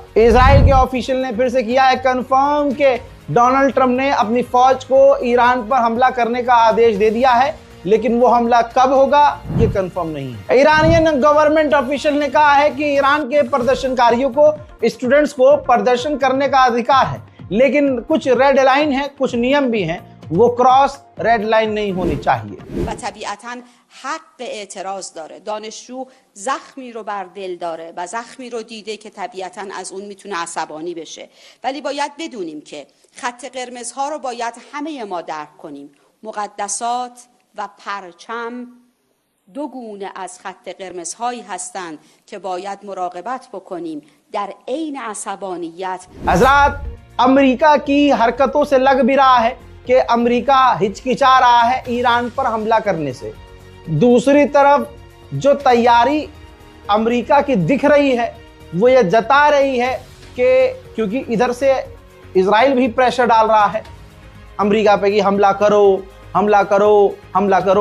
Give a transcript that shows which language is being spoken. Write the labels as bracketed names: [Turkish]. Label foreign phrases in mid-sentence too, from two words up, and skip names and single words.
[Hindi] इजराइल के ऑफिशियल ने फिर से किया है कंफर्म कि डोनाल्ड ट्रंप ने अपनी फौज को ईरान पर हमला करने का आदेश दे दिया है लेकिन वो हमला कब होगा ये कंफर्म नहीं है। [English] Iranian government official [Hindi] ने कहा है कि ईरान के प्रदर्शनकारियों को, स्टूडेंट्स को प्रदर्शन करने का अधिकार है, लेकिन कुछ [English] red line [Hindi] है, कुछ नियम भी हैं, वो [English] cross red line [Hindi] नहीं होनी चाहिए। [Persian] و طبیعتاً حق اعتراض داره. دانشجو زخمی رو بر دل داره و زخمی رو دیده که طبیعتاً از اون میتونه عصبانی بشه، ولی باید بدونیم که خط قرمزها رو باید همه ما درک کنیم. مقدسات و پرچم دو گونه از خط قرمزهایی هستند که باید مراقبت بکنیم در عین عصبانیت. [Hindi] हजरात, अमेरिका की हरकतों से लग भी रहा है कि अमेरिका हिचकिचा रहा है ईरान पर हमला करने से। दूसरी तरफ जो तैयारी अमेरिका की दिख रही है वो ये जता रही है कि क्योंकि इधर से इजराइल भी प्रेशर डाल रहा है अमेरिका पे कि हमला करो, हमला करो, हमला करो।